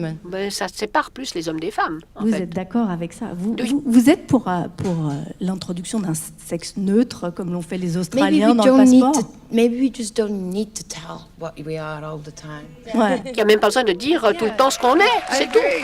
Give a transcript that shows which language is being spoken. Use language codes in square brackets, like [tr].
[fr] Mais ça sépare plus les hommes des femmes. Vous êtes d'accord avec ça? Vous êtes pour l'introduction d'un sexe neutre, comme l'ont fait les Australiens dans le passeport? [en] Maybe we just don't need to tell what we are all the time. [fr] Ouais. Il n'y a même pas besoin de dire tout le temps ce qu'on est, c'est tout.